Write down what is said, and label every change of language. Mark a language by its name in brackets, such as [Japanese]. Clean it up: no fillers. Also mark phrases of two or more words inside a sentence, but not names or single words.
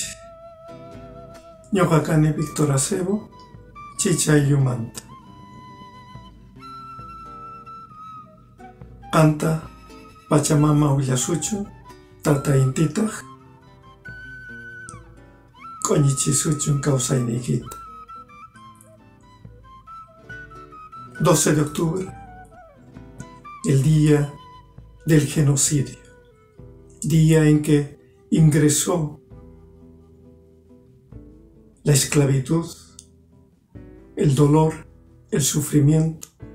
[Quechua] Ñuqa kani Víctor Acebo, Chicha Aylumanta. Qamta Pachamama willasuchu, tata intitaq q'uñichisuchun kawsayniykita. [Spanish] 12 de octubre, el día del genocidio, día en que ingresó la esclavitud, el dolor, el sufrimiento,